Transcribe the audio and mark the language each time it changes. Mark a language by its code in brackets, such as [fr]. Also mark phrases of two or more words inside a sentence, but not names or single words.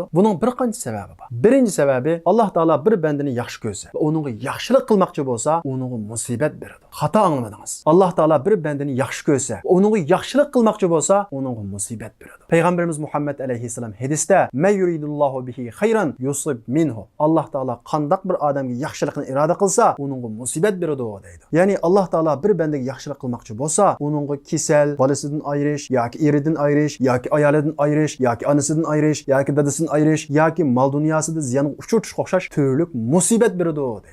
[uz] Buning bir qancha sababi bor. Birinchi sababi, Alloh taolo bir bandani yaxshi ko'rsa va uningga yaxshilik qilmoqchi bo'lsa, uningga musibat beradi. Xato anglamadingiz. Alloh taolo bir bandani yaxshi ko'rsa va uningga yaxshilik qilmoqchi bo'lsa, uningga musibat beradi. Payg'ambarimiz Muhammad alayhissalom hadisda [ar] "من يرد الله به خيرا يصب منه." [uz] Alloh taolo qandoq bir odamga yaxshilikni iroda qilsa, uningga musibat beradi deydi. Ya'ni Alloh taolo bir bandaga yaxshilik qilmoqchi bo'lsa, uningga kasal, bolasidan ayirish, yoki eridan ayirish, yoki ayolidan ayirish, yoki onasidan ayirish, yoki dadasidan ayirish, yoki mol dunyosida ziyonga uchratish o'xshash turli musibat beradi deydi.